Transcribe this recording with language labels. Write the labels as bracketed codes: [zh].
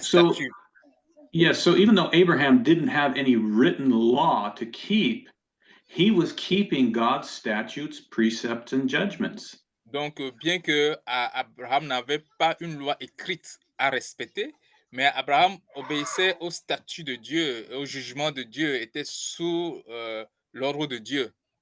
[en] So, [fr] statuts. [en] yes, so even though Abraham didn't have any written law to keep, he was keeping God's statutes, precepts, and judgments. [fr] Donc, bien que Abraham n'avait pas une loi écrite à respecter, mais Abraham obéissait au statut de Dieu, au jugement de Dieu, était sous l'ordre de Dieu.